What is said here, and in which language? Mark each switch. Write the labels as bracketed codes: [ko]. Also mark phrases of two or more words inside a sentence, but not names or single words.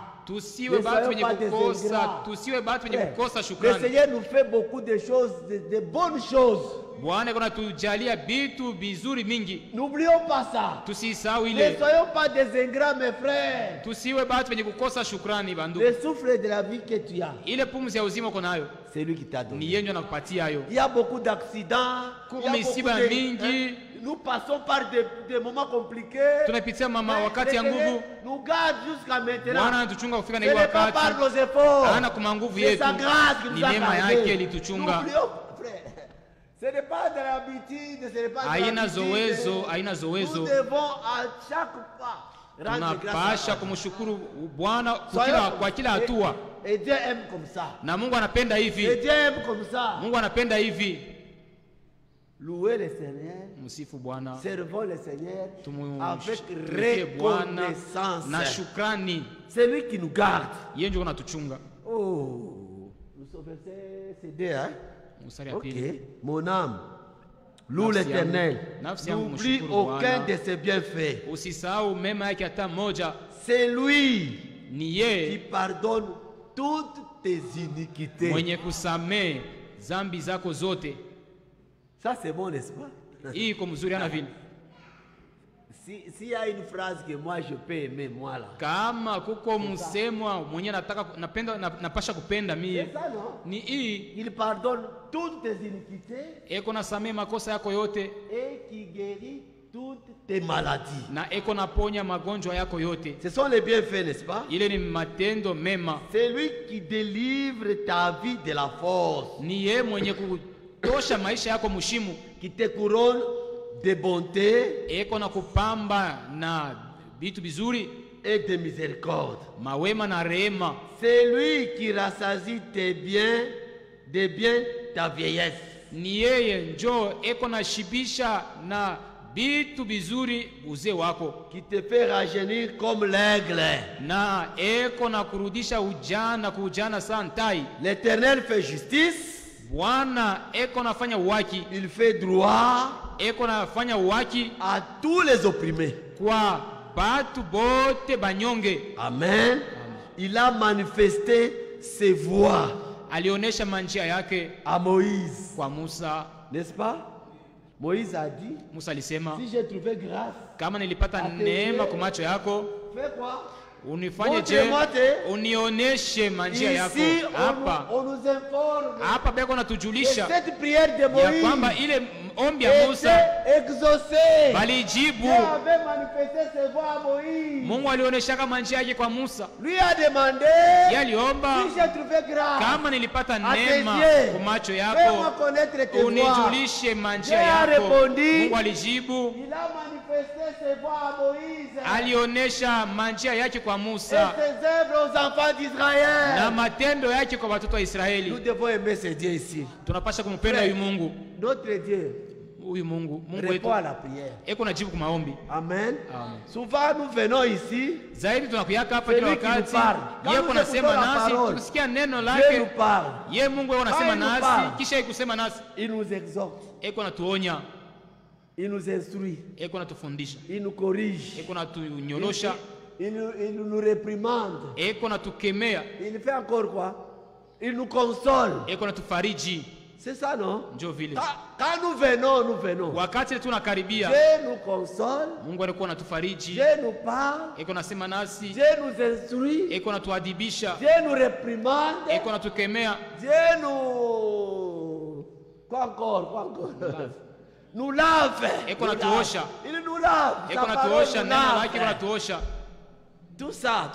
[fr] Le Seigneur nous fait beaucoup de choses, de bonnes choses. N'oublions pas ça. Ne soyons pas des ingrats, mes frères. Le souffle de la vie que tu as, c'est lui qui t'a donné. [sw] Ni yeye ndio anakupatia hayo. [fr] Il y a beaucoup d'accidents. Nous passons par des moments compliqués. [sw] Tunapitia wakati ya nguvu. [fr] Nous garde jusqu'à maintenant. [sw] Bwana anatuchunga kufika na hiyo wakati. [fr] Ce n'est pas par nos efforts. [sw] Hana kwa nguvu yetu. Ni neema yake ilituchunga. [fr] Ce n'est pas de l'habitude, ce n'est pas de [sw] haina zowezo. [fr] Nous devons à chaque pas [sw] tunapasha kumshukuru Bwana kwa kila hatua. [fr] Et Dieu aime comme ça. [sw] Na Mungu anapenda hivi. [fr] Et Dieu aime comme ça. [sw] Mungu anapenda hivi. [fr] Louez le Seigneur. [sw] Msifu Bwana. [fr] Servons le Seigneur avec reconnaissance. [sw] Na shukrani. [fr] C'est lui qui nous garde. [sw] Yeye ndiye anatuchunga. [fr] Oh, nous sommes CD, hein? Ok, mon âme, loue l'Éternel, n'oublie aucun de ses bienfaits. C'est lui qui pardonne toutes tes iniquités. Ça c'est bon, n'est-ce pas? S'il y a une phrase que moi je peux aimer, moi là. [sw] Kama kuko msemwa mwenye napasha kupenda mie. Ni hii. [fr] Il pardonne toutes tes iniquités. [sw] Eko nasamee makosa yako yote. [fr] Et qui guérit toutes tes maladies. [sw] Na eko naponya magonjwa yako yote. [fr] Ce sont les bienfaits, n'est-ce pas? [sw] Ile ni matendo mema. [fr] C'est lui qui délivre ta vie de la force. [sw] Ni yeye mwenye kutosha maisha yako mushimu. [fr] Qui te couronne de bonté, [sw] eko na kupamba na vitu bizuri, [fr] et de miséricorde. [sw] Mawema na rehema. [fr] C'est lui qui rassasie tes biens, de bien ta vieillesse. [sw] Ni yeye njo eko na shibisha na vitu bizuri uzee wako. [fr] Qui te fait rajeunir comme l'aigle. [sw] Na eko na kurudisha ujana kujana santai. [fr] L'Éternel fait justice. [sw] Bwana eko nafanya uwaki. [fr] Il fait droit. [sw] Eko nafanya uwaki [fr] à tous les opprimés. [sw] Kwa batu bote banyonge. [fr] Amen. Il a manifesté ses voies. [sw] Alionesha manjia yake [fr] à Moïse. [sw] Kwa Musa. [fr] N'est-ce pas? Moïse a dit, [sw] Musa alisema, [fr] si j'ai trouvé grâce, [sw] kama nilipata neema kwa macho yako, [fr] fais quoi? [sw] Unifanye je, unioneshe manjia yako. Hapa beko natujulisha ya kwamba ile ombi ya Musa balijibu. Mungu alionesha kama njia yake kwa Musa. Yeye aliomba, kama nilipata neema kwa macho yako, unijulishe manjia yako. Mungu alijibu, alionesha manjia yake kwa Musa na matendo yake kwa watoto wa Israeli. [fr] Nous devons aimer ce Dieu ici. [sw] Tunapaswa kumpenda huyu Mungu. [fr] Notre Dieu. [sw] Huyu Mungu wetu eko najibu kwa maombi. [fr] Amen. Amen. Souvent nous venons ici. [sw] Zaidi tunakuyaka hapa kila wakati. Yeye anasema nasi, tusikia neno lake. Yeye Mungu yeye anasema nasi, kisha yeye kusema nasi. [fr] Il nous exhorte. [sw] Eko natuonya. [fr] Il nous instruit. [sw] Eko natufundisha. [fr] Il nous corrige. [sw] Eko natunyorosha. [fr] Il nous réprimande. [sw] Eko natukemea. [fr] Il fait encore quoi? Il nous console. [sw] Eko natufariji. [fr] C'est ça, non? [sw] Njo vile. [fr] Quand nous venons. [sw] Wakati tunakaribia, [fr] Dieu nous console. [sw] Mungu alikuwa anatufariji. [fr] Dieu nous parle. [sw] Eko nasema nasi. [fr] Dieu nous instruit. [sw] Eko natuadibisha. [fr] Dieu nous réprimande. [sw] Eko natukemea. [fr] Dieu nous... Quoi encore? Nous lave. [sw] Eko natuosha. [fr] Il nous lave. [sw] Eko natuosha, neno lake eko natuosha. [fr] Tout ça.